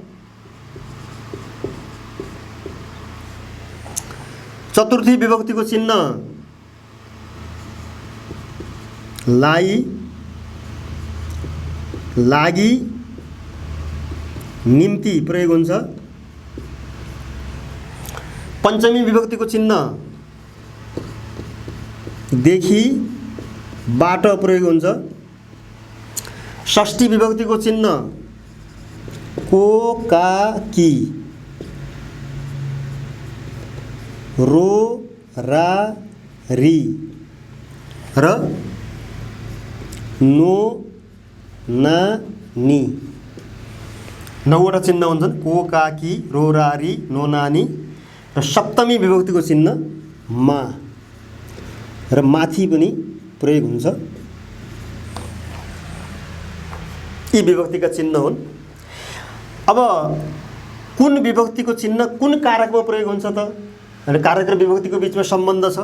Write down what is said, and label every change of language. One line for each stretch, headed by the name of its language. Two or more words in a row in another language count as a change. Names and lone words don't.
Nepali: चतुर्थी विभक्तिको चिन्ह लाई, लागि, निम्ति प्रयोग हुन्छ। पंचमी विभक्तिको चिन्ह देखि, बाट प्रयोग हुन्छ। षष्ठी विभक्तिको चिन्ह को, का, की, रो, रा, री र नो, ना, नी। 9वटा चिन्ह हुन्छन्, को, का, की, रो, रा, री, नो, ना, नी। र सप्तमी विभक्तिको चिन्ह मा र माथि पनि प्रयोग हुन्छ। यी विभक्तिका चिन्ह हुन्। अब कुन विभक्तिको चिन्ह कुन कारकमा प्रयोग हुन्छ त, अनि कारक र विभक्तिको बीचमा सम्बन्ध छ।